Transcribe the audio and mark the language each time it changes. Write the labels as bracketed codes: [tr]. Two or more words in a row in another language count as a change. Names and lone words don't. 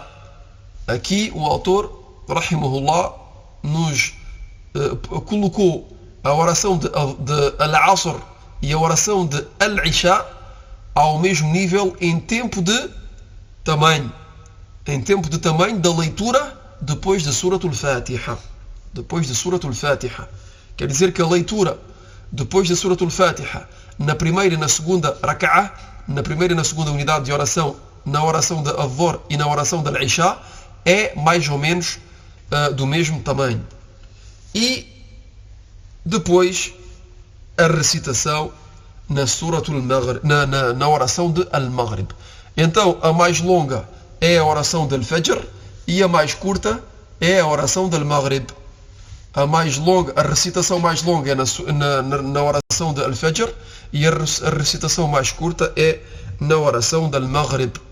[pt] Aqui o autor, rahimahullah, nos colocou a oração de Al-Asr e a oração de Al-Isha ao mesmo nível em tempo de tamanho. Em tempo de tamanho da leitura depois de Surat al-Fatiha. Depois de Surat al-Fatiha. Quer dizer que a leitura depois de Surat al-Fatiha na primeira e na segunda raka'ah, na primeira e na segunda unidade de oração, na oração de Al-Dhuhr e na oração de Al-Isha, é mais ou menos do mesmo tamanho. E depois a recitação na Surat al-Maghrib, na oração de Al-Maghrib. Então a mais longa é a oração de Al-Fajr e a mais curta é a oração de Al-Maghrib. A recitação mais longa é na oração de Al-Fajr e a recitação mais curta é na oração de Al-Maghrib.